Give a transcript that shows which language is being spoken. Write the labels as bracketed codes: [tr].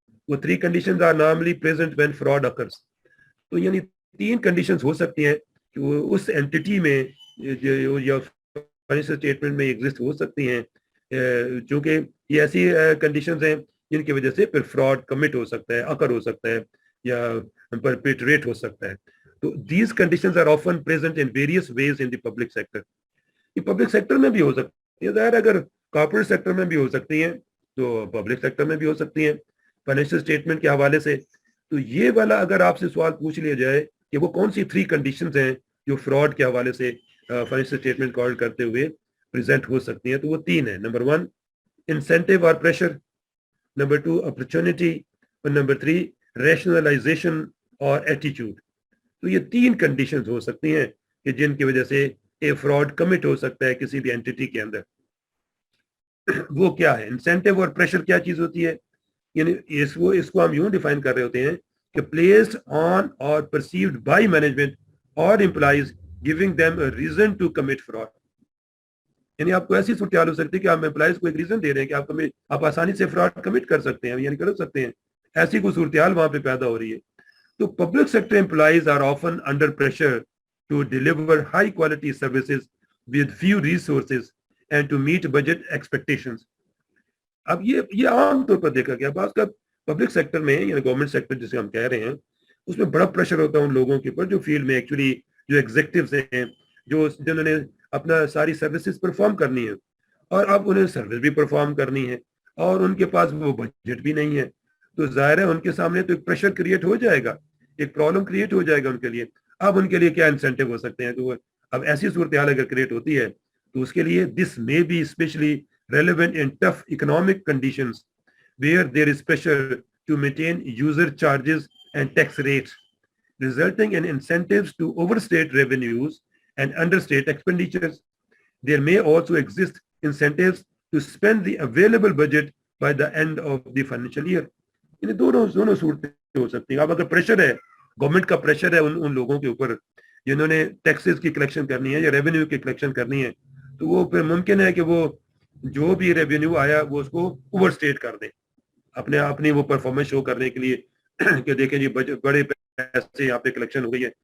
[en] وہ 3 conditions are normally present when fraud occurs. [ur] تو یعنی 3 کنڈیشنز ہو سکتی ہیں کہ وہ اس اینٹی میں یا فائنینشیل اسٹیٹمنٹ میں ایگزسٹ ہو سکتی ہیں چونکہ یہ ایسی کنڈیشنز ہیں جن کی وجہ سے پھر فراڈ کمٹ ہو سکتا ہے, اکر ہو سکتا ہے یا پرپیٹریٹ ہو سکتا ہے. تو [en] these conditions are often present in various ways in the public sector. [ur] یہ پبلک سیکٹر میں بھی ہو سکتی ہے, ظاہر اگر کارپوریٹ سیکٹر میں بھی ہو سکتی ہیں تو پبلک سیکٹر میں بھی ہو سکتی ہیں فائنینشیل اسٹیٹمنٹ کے حوالے سے. تو یہ والا اگر آپ سے سوال پوچھ لیا جائے کہ وہ کون سی 3 کنڈیشنز ہیں جو فراڈ کے حوالے سے فائنینشیل اسٹیٹمنٹ کال کرتے ہوئے پریزنٹ ہو سکتی ہیں, تو وہ 3 ہیں. نمبر 1 انسینٹیو اور پریشر, نمبر 2 اپرچونٹی, اور نمبر 3 ریشنلائزیشن اور ایٹیٹیوڈ. تو یہ 3 کنڈیشنز ہو سکتی ہیں کہ جن کی وجہ سے یہ فراڈ کمٹ ہو سکتا ہے کسی بھی اینٹی کے اندر. وہ کیا ہے انسینٹیو اور پریشر, کیا چیز ہوتی ہے؟ یعنی اس کو ہم یوں ڈیفائن کر رہے ہوتے ہیں کہ [en] Placed on or perceived by management اور employees giving them a reason to commit fraud. [ur] یعنی آپ کو ایسی صورتحال ہو سکتی ہے کہ آپ امپلائیز کو ایک ریزن دے رہے ہیں کہ آپ آسانی سے فراڈ کمٹ کر سکتے ہیں, یعنی کر سکتے ہیں. ایسی کوئی صورتحال وہاں پہ پیدا ہو رہی ہے. تو [en] public sector employees are often under pressure to deliver high quality services with few resources and to meet budget expectations. [ur] اب یہ عام طور پر دیکھا گیا بعض کا پبلک سیکٹر میں یعنی گورنمنٹ سیکٹر جسے ہم کہہ رہے ہیں اس میں بڑا پریشر ہوتا ہے ان لوگوں کے اوپر جو فیلڈ میں ایکچولی جو ایگزیکٹوز ہیں جنہوں نے اپنا ساری سروسز پرفارم کرنی ہے اور اب انہیں سروس بھی پرفارم کرنی ہے اور ان کے پاس وہ بجٹ بھی نہیں ہے. تو ظاہر ہے ان کے سامنے تو ایک پریشر کریٹ ہو جائے گا, ایک پرابلم کریٹ ہو جائے گا ان کے لیے. اب ان کے لیے [en] کیا انسینٹیو ہو سکتے ہیں؟ تو اب ایسی صورتحال اگر کریٹ ہوتی ہے تو اس کے لیے this may be especially relevant in tough economic conditions where there is pressure to maintain user charges and tax rates, resulting in incentives to overstate revenues and understate expenditures. There may also exist incentives to spend the available budget by the end of the financial year. [ur] یعنی دونوں صورتیں ہو سکتی ہیں. اب اگر pressure ہے, government کا pressure ہے ان لوگوں کے اوپر جنہوں نے ٹیکسز کی کلیکشن کرنی ہے یا ریونیو کی کلیکشن کرنی ہے, تو وہ پھر ممکن ہے کہ وہ جو بھی ریونیو آیا وہ اس کو اوور اسٹیٹ کر دیں اپنی وہ پرفارمنس شو کرنے کے لیے کہ دیکھیں جی بڑے پیسے یہاں پہ کلیکشن ہو گئی ہے.